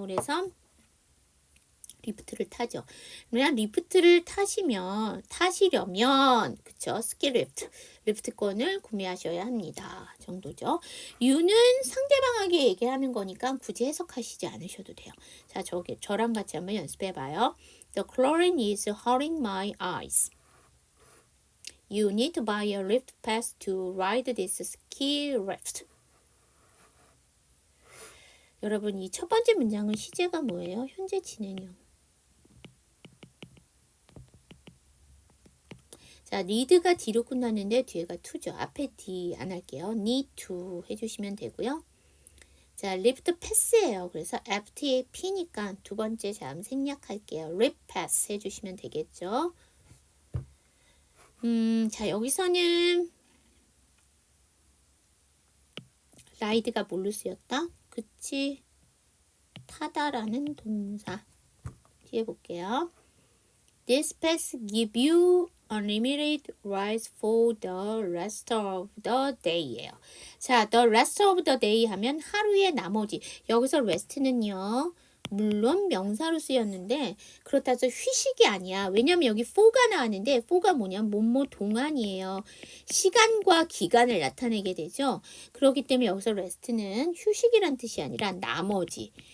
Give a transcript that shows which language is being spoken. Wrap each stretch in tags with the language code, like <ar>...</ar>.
<ko>그래서 리프트를 타죠. 그냥 리프트를 타시려면 그쵸? 스키 리프트권을 구매하셔야 합니다. 정도죠. You는 상대방에게 얘기하는 거니까 굳이 해석하시지 않으셔도 돼요. 자, 저랑 같이 한번 연습해 봐요.</ko> <en>The chlorine is hurting my eyes. You need to buy a lift pass to ride this ski lift.</en> <ko>여러분, 이 첫 번째 문장은 시제가 뭐예요? 현재 진행형. 자, need가 D로 끝났는데 뒤에가 to죠. 앞에 D 안 할게요. need to 해주시면 되고요. 자, lift pass예요. 그래서 FT의 P니까 두 번째 잠 생략할게요. lift pass 해주시면 되겠죠. 자, 여기서는 ride가 뭘로 쓰였다? 그치? 타다라는 동사. 뒤에 볼게요.</ko> <en>This pass give you unlimited rides for the rest of the day예요.</en> <ko>자,</ko> <en>the rest of the day</en> <ko>하면 하루의 나머지. 여기서 rest는요. 물론 명사로 쓰였는데 그렇다 해서 휴식이 아니야. 왜냐면 여기 for가 나왔는데 for가 뭐냐면 뭐뭐 동안이에요. 시간과 기간을 나타내게 되죠. 그렇기 때문에 여기서 rest는 휴식이란 뜻이 아니라 나머지.</ko>